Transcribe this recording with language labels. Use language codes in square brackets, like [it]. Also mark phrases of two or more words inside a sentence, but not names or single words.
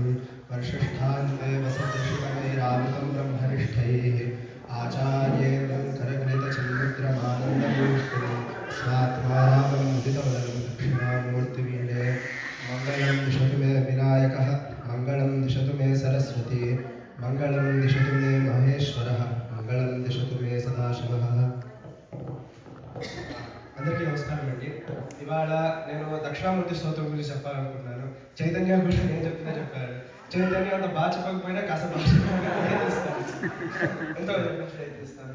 [sa] वर्षष्ठान्ते वसति शिवैरावृतं ब्रह्मनिष्ठैः आचार्येन्द्रं करगलितचिन्मुद्रमानन्दमूर्तिं स्वात्मारामं मुदितवदनं दक्षिणामूर्तिवीडे मङ्गलं दिशतु मे विनायकः मङ्गलं दिशतु मे सरस्वती మంగళం దిశతు మే మహేశ్వరః మంగళం దిశతు మే సదాశివః. [te] అందరికీ నమస్కారం అండి. ఇవాళ నేను దక్షిణామూర్తి స్తోత్రం గురించి చెప్పాలనుకుంటున్నాను. చైతన్య భూషణ్ ఏం చెప్తున్నా చెప్పారు. చైతన్య అంత బాగా చెప్పకపోయినా కాస్త ఎంతో ప్రయత్నిస్తాను.